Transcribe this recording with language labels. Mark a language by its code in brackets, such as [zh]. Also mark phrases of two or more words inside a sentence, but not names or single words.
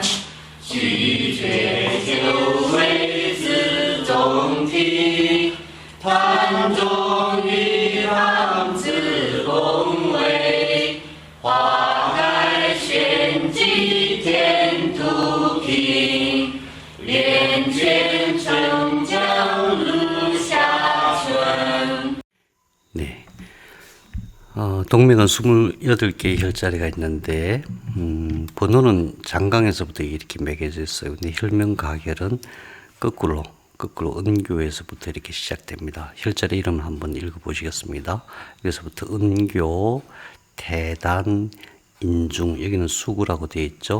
[zh] 虚绝九位自中体，坛中玉堂自宫位，花开玄机天土平，连卷澄江入下春。 [ko] 네. 동맥은 28개의 혈자리가 있는데, 번호는 장강에서부터 이렇게 매겨져 있어요. 근데 혈명가결은 거꾸로 은교에서부터 이렇게 시작됩니다. 혈자리 이름 한번 읽어보시겠습니다. 여기서부터 은교, 태단, 인중, 여기는 수구라고 되어 있죠.